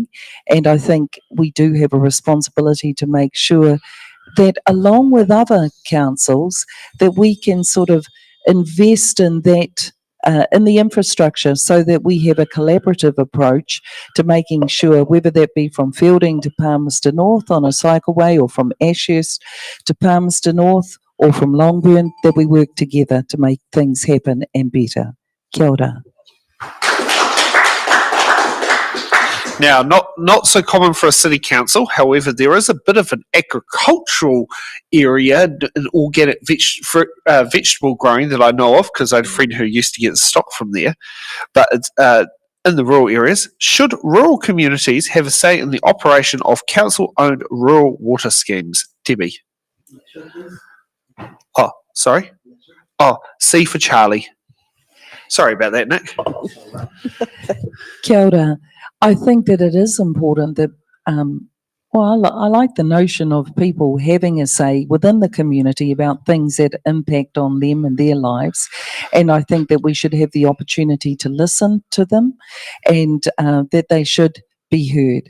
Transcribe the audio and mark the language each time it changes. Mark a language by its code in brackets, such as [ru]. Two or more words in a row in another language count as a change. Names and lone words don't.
[en] And I think we do have a responsibility to make sure that along with other councils, that we can sort of invest in that in the infrastructure so that we have a collaborative approach to making sure, whether that be from Fielding to Palmerston North on a cycleway, or from Ashurst to Palmerston North, or from Longburn, that we work together to make things happen and better. [mi] Kia ora. [en] Now, not so common for a city council. However, there is a bit of an agricultural area in organic vegetable growing that I know of, because I had a friend who used to get stock from there. But it's in the rural areas. Should rural communities have a say in the operation of council-owned rural water schemes? Debbie? Oh, sorry. Oh, C for Charlie. Sorry about that, Nick. [mi] Kia ora. [en] I think that it is important that, I like the notion of people having a say within the community about things that impact on them and their lives. And I think that we should have the opportunity to listen to them, and that they should be heard.